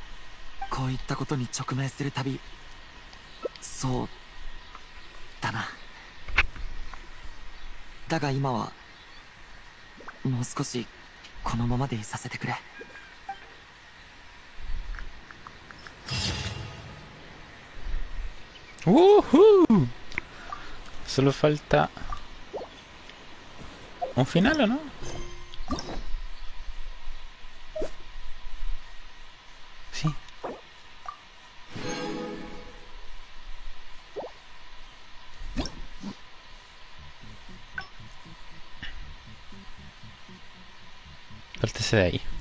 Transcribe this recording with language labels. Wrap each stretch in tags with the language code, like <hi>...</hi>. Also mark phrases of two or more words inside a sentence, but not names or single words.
<ja>こういったことに直面するたび、そうだな。だが今はもう少しこのままでいさせてくれ。 ¡Woohoo!</ja> <es>Solo falta un final, ¿o no? Sí. Falta ese de ahí.</es>